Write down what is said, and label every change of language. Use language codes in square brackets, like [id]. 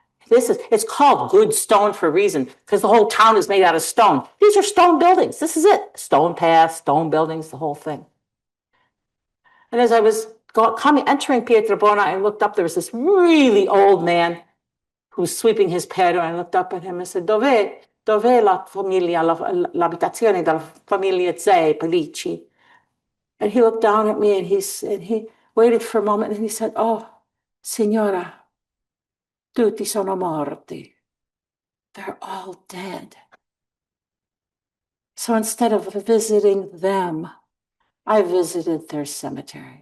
[en] It's called Good Stone for a reason, because the whole town is made out of stone. These are stone buildings. This is it. Stone paths, stone buildings, the whole thing. And as I was entering Pietrabona, I looked up. There was this really old man who was sweeping his patio. I looked up at him and said, [it] Dov'è la famiglia, l'abitazione della famiglia Zè Pellicci? [en] And he looked down at me and he waited for a moment and he said, oh, [it] signora, tutti sono morti. [en] They're all dead. So instead of visiting them, I visited their cemetery.